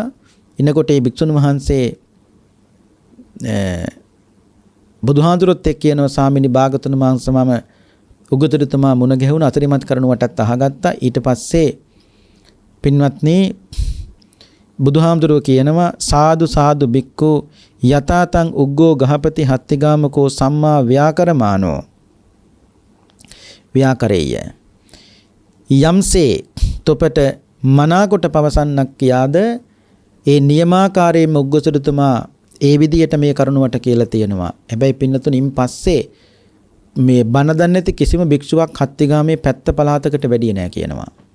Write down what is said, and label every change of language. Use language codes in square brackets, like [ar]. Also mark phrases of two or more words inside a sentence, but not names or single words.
[si] ඉනකොට ඒ භික්ෂුන් වහන්සේ බුදුහාමුදුරුවොත් එක්ක කියනවා ස්වාමීනි භාගතුන් වහන්සේ මම උගතුරුතුමා මුණ ගැහුණ අතරිමත් කරනුවටත් අහගත්තා. ඊට පස්සේ පින්වත්නි බුදුහාමුදුරුවෝ කියනවා [pi] සාදු සාදු බික්කු යතාතං උග්ගෝ ගහපති හත්තිගාමකෝ සම්මා ව්‍යාකරමානෝ ව්‍යාකරේය. [si] යම්සේ තොපට මනාකොට පවසන්නක් කියාද ඒ නියමාකාරයෙන්ම උග්ගසුරුතුමා ඒ විදියට මේ කරුණුවට කියලා තියෙනවා. හැබැයි පින්නතුණින් පස්සේ මේ බණ දන්නේ නැති කිසිම භික්ෂුවක් හත්තිගාමේ පැත්ත පළාතකට වැඩිය නැහැ කියනවා.